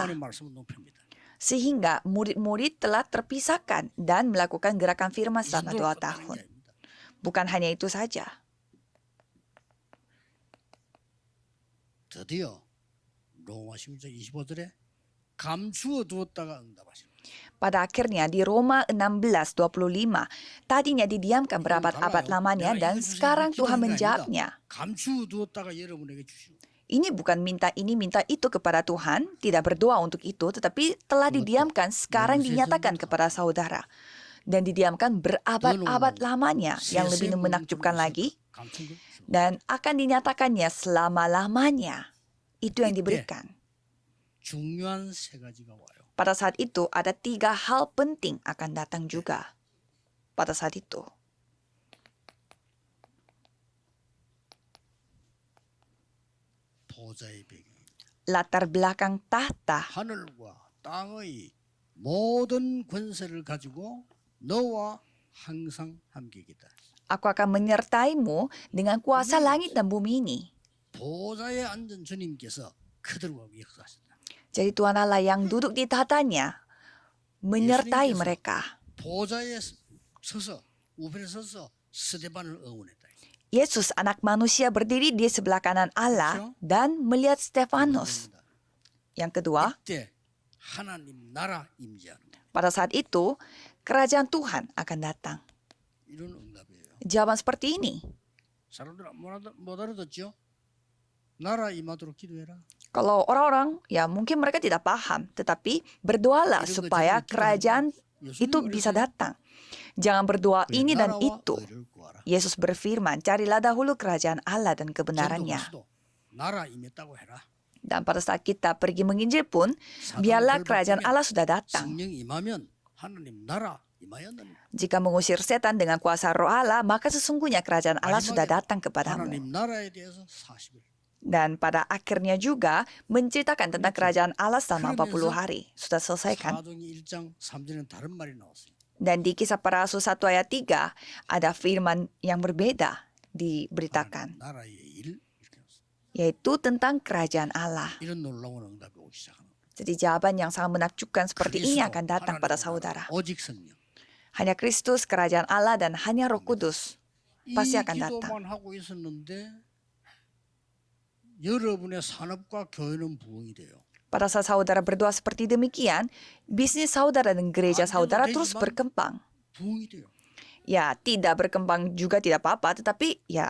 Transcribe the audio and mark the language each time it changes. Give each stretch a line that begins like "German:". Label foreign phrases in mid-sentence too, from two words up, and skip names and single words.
Korean: 말씀을 높입니다.
Indonesian: Sehingga murid-murid telah terpisahkan dan melakukan gerakan firman selama 2 tahun. Bukan hanya itu saja.
Korean: 드디어 로마 16장 25절에 감추어 두었다가 응답하시는 거예요.
Indonesian: Pada akhirnya di Roma 16:25, tadinya didiamkan berabad-abad lamanya dan sekarang Tuhan menjawabnya.
Korean: 감추어 두었다가 여러분에게 주시는 거예요.
Indonesian: Ini bukan minta ini, minta itu kepada Tuhan, tidak berdoa untuk itu, tetapi telah didiamkan, sekarang dinyatakan kepada saudara. Dan didiamkan berabad-abad lamanya, yang lebih menakjubkan lagi,
Korean: 감춘 거.
Indonesian: dan akan dinyatakannya selama-lamanya. Itu yang diberikan.
Korean: 중요한 세 가지가 와요.
Indonesian: Pada saat itu ada 3 hal penting akan datang juga. Pada saat itu.
Korean: 보좌의 배경.
Indonesian: Latar belakang tahta.
Korean: 하늘과 땅의 모든 권세를 가지고 너와 항상 함께이다.
Indonesian: Aku akan menyertaimu dengan kuasa langit dan bumi ini.
Korean: 보좌에 앉은 주님께서 그들과 역사하셨다.
Indonesian: Jadi Tuhan Allah yang duduk di tahtanya menyertai mereka.
Korean: 보좌에 서서 우편에 서서 스데반을 응원했다.
Indonesian: Yesus anak manusia berdiri di sebelah kanan Allah dan melihat Stefanus. Yang kedua,
Korean: 이때 하나님 나라 임재하는 거.
Indonesian: pada saat itu kerajaan Tuhan akan datang.
Korean: 이런 응답이에요.
Indonesian: Jawaban seperti ini.
Korean: 사람들 못 알아듣죠? 나라 임하도록 기도해라.
Indonesian: Kalau orang-orang, ya mungkin mereka tidak paham, tetapi berdoalah supaya kerajaan itu bisa datang. Jangan berdoa ini dan itu. Yesus berfirman, carilah dahulu kerajaan Allah dan kebenarannya.
Korean: 나라 임했다고 해라.
Indonesian: Dan pada saat kita pergi menginjil pun,
Korean: 사단을
Indonesian: biarlah kerajaan
Korean: 벌받으면
Indonesian: Allah sudah datang.
Korean: 성령이 임하면 하나님 나라 임하였느니라.
Indonesian: Jika mengusir setan dengan kuasa roh Allah, maka sesungguhnya kerajaan Allah sudah
Korean: 마지막에도
Indonesian: datang kepadamu.
Korean: 하나님 나라에 대해서 40일.
Indonesian: Dan pada akhirnya juga menceritakan tentang kerajaan Allah selama 40 hari. Sudah selesai kan?
Korean: 사도행전 1장 3절에는 다른 말이 나왔어요.
Indonesian: Dan di kisah para rasul 1 ayat 3 ada firman yang berbeda diberitakan.
Korean: 하나님 나라의 일 이렇게 나왔어요.
Indonesian: Yaitu tentang kerajaan Allah.
Korean: 이런 놀라운 응답이 오기 시작합니다.
Indonesian: Jadi jawaban yang sangat menakjubkan seperti ini
Korean: 그리스도,
Indonesian: akan datang pada
Korean: 하나님
Indonesian: saudara.
Korean: 나라, 오직 성령.
Indonesian: Hanya Kristus, kerajaan Allah, dan hanya Roh Kudus
Korean: 이
Indonesian: pasti akan datang.
Korean: 기도만 하고 있었는데 여러분의 산업과 교회는 부흥이 돼요.
Indonesian: Pada saat saudara berdoa seperti demikian, bisnis saudara dan gereja saudara terus berkembang.
Korean: 부흥이 돼요.
Indonesian: Ya, tidak berkembang juga tidak apa-apa, tetapi ya